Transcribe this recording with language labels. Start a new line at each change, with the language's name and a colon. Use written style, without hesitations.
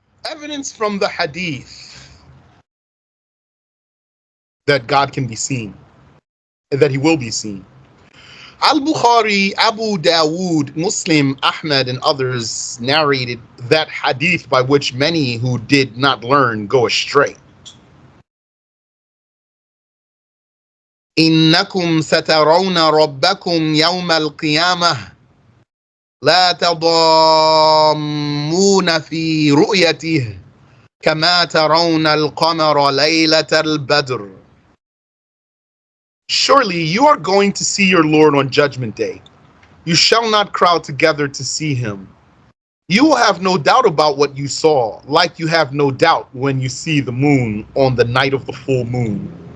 English: Evidence from the Hadith that God can be seen, and that he will be seen. Al-Bukhari, Abu Dawood, Muslim, Ahmad, and others narrated that hadith by which many who did not learn go astray.
Arabic: إنكم سترون ربكم يوم القيامة لا تضامون في رؤيته كما ترون القمر ليلة البدر.
English: Surely you are going to see your Lord on Judgment Day. You shall not crowd together to see him. You will have no doubt about what you saw, like you have no doubt when you see the moon on the night of the full moon.